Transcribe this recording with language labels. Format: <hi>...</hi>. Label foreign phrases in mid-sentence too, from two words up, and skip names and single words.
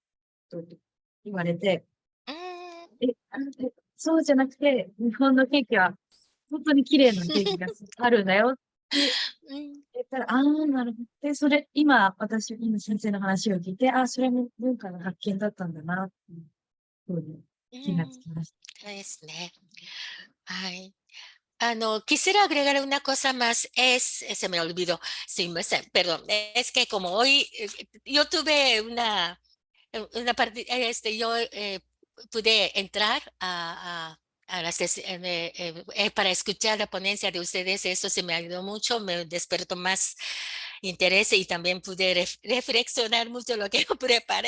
<ja>と言われて、そうじゃなくて、日本のケーキは本当に綺麗なケーキがあるんだよって言ったら、なるほど。で、それ、今先生の話を聞いて、それも文化の発見だったんだな、っていうふうに気がつきました。そうですね。</ja> <es>はい。quisiera agregar una cosa más, se me olvidó, sí, perdón, es que como hoy yo tuve una parte, yo pude entrar a la sesión, para escuchar la ponencia de ustedes, eso se me ayudó mucho, me despertó más interés y también pude reflexionar mucho lo que yo preparé.</es>